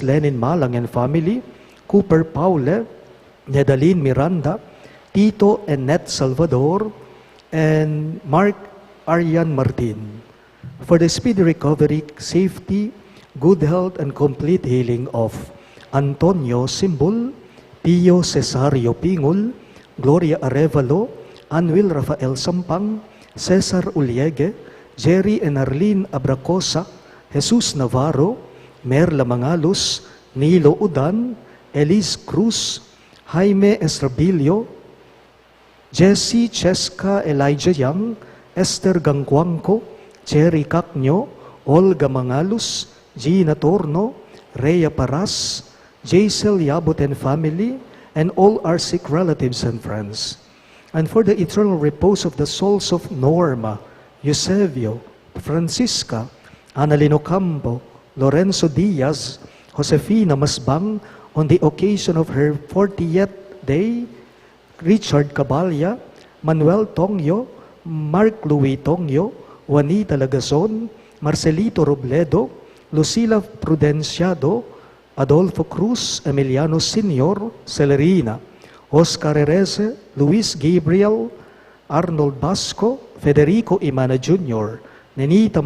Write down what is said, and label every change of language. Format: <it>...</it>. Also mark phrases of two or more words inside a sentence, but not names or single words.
<en>Lenin Malang and family, Cooper Paule, Nedaline Miranda, Tito and Net Salvador, and Mark Arian Martin. For the speedy recovery, safety, good health, and complete healing of Antonio Simbul, Pio Cesario Pingul, Gloria Arevalo, Anwil Rafael Sampang, Cesar Uliege, Jerry and Arlene Abracosa, Jesus Navarro, Merla Mangalos, Nilo Udan, Elise Cruz, Jaime Estrabilio, Jesse Cheska Elijah Young, Esther Gangguangco, Cherry Cacnyo, Olga Mangalos, Gina Torno, Rhea Paras, Jaisel Yabut and family, and all our sick relatives and friends. And for the eternal repose of the souls of Norma, Eusebio, Francisca, Annalino Campo, Lorenzo Diaz, Josefina Masbang, on the occasion of her 40th day, Richard Cabalya, Manuel Tongyo, Mark Louis Tongyo, Juanita Lagazon, Marcelito Robledo, Lucila Prudenciado, Adolfo Cruz, Emiliano Senior, Celerina, Oscar Ereze, Luis Gabriel, Arnold Basco, Federico Imana Jr., Nenita</en>